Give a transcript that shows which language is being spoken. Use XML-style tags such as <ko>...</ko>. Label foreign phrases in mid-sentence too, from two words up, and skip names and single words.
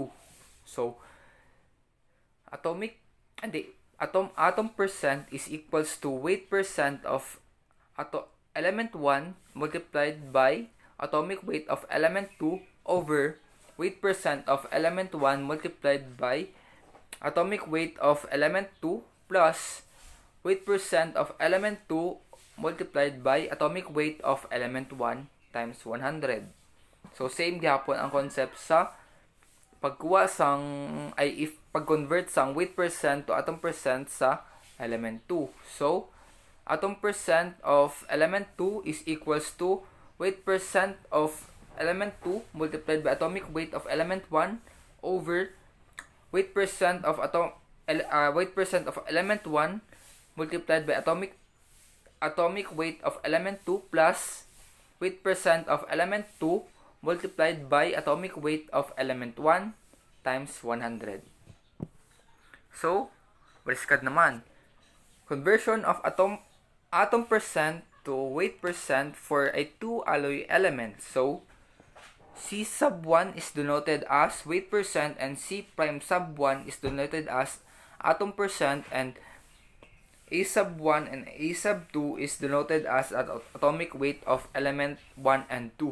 <en>So, atom percent is equals to weight percent of element 1 multiplied by atomic weight of element 2 over weight percent of element 1 multiplied by atomic weight of element 2 plus weight percent of element 2 multiplied by atomic weight of element 1 times 100.</en> <hil>So, same gihapon ang concept sa pag-convert sang</hil> <en>weight percent to atom percent</en> <hil>sa element 2.</hil> <en>So, atom percent of element 2 is equals to weight percent of element 2 multiplied by atomic weight of element 1 over weight percent of element 1 multiplied by atomic weight of element 2 plus weight percent of element 2 multiplied by atomic weight of element 1 times 100. So,</en> <hil>baliskad naman.</hil> <en>Conversion of atom percent to weight percent for a 2 alloy element. So, C sub 1 is denoted as weight percent and C prime sub 1 is denoted as atom percent, and A sub 1 and A sub 2 is denoted as atomic weight of element 1 and 2.</en>